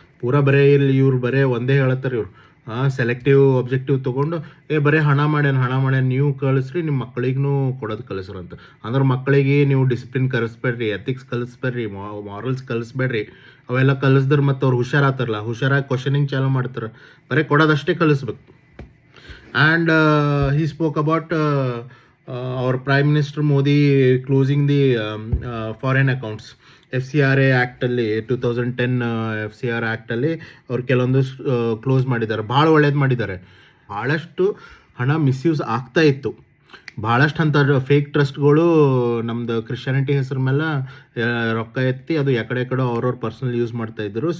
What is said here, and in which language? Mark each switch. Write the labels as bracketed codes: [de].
[kn] ಪೂರಾ ಬರೇ ಇಲ್ಲಿ ಇವ್ರು ಬರೇ ಒಂದೇ ಹೇಳತ್ತಾರೆ. ಇವ್ರು ಸೆಲೆಕ್ಟಿವ್ ಒಬ್ಜೆಕ್ಟಿವ್ ತೊಗೊಂಡು ಬರೀ ಹಣ ಮಾಡ್ಯಾನ ನೀವು ಕಳಿಸ್ರಿ, ನಿಮ್ಮ ಮಕ್ಕಳಿಗೂ ಕೊಡೋದು ಕಲಿಸ್ರಿ ಅಂತ. ಅಂದ್ರೆ ಮಕ್ಕಳಿಗೆ ನೀವು ಡಿಸಿಪ್ಲಿನ್ ಕಲಿಸ್ಬೇಡ್ರಿ, ಎಥಿಕ್ಸ್ ಕಲಿಸ್ಬೇಡ್ರಿ, ಮಾರಲ್ಸ್ ಕಲಿಸ್ಬೇಡ್ರಿ. ಅವೆಲ್ಲ ಕಲಿಸಿದ್ರೆ ಮತ್ತು ಅವ್ರು ಹುಷಾರಾತಾರಲ್ಲ, ಹುಷಾರಾಗಿ ಕ್ವಶನಿಂಗ್ ಚಾಲು ಮಾಡ್ತಾರೆ. ಬರೀ ಕೊಡೋದಷ್ಟೇ ಕಲಿಸ್ಬೇಕು. [en] And he spoke about our Prime Minister Modi closing the foreign accounts. [kn] FCRA ಆ್ಯಕ್ಟಲ್ಲಿ 2010 FCR ಆ್ಯಕ್ಟಲ್ಲಿ ಅವ್ರು ಕೆಲವೊಂದು ಕ್ಲೋಸ್ ಮಾಡಿದ್ದಾರೆ. ಭಾಳ ಒಳ್ಳೇದು ಮಾಡಿದ್ದಾರೆ. ಭಾಳಷ್ಟು ಹಣ ಮಿಸ್ಯೂಸ್ ಆಗ್ತಾ ಇತ್ತು. ಭಾಳಷ್ಟು ಅಂಥ ಫೇಕ್ ಟ್ರಸ್ಟ್ಗಳು ನಮ್ಮದು ಕ್ರಿಶ್ಚಿಯಾನಿಟಿ ಹೆಸರು ಮೇಲೆ ರೊಕ್ಕ ಎತ್ತಿ ಅದು ಎಕಡೆಕಡೆ ಅವ್ರವ್ರ ಪರ್ಸನಲ್ ಯೂಸ್ ಮಾಡ್ತಾಯಿದ್ರು.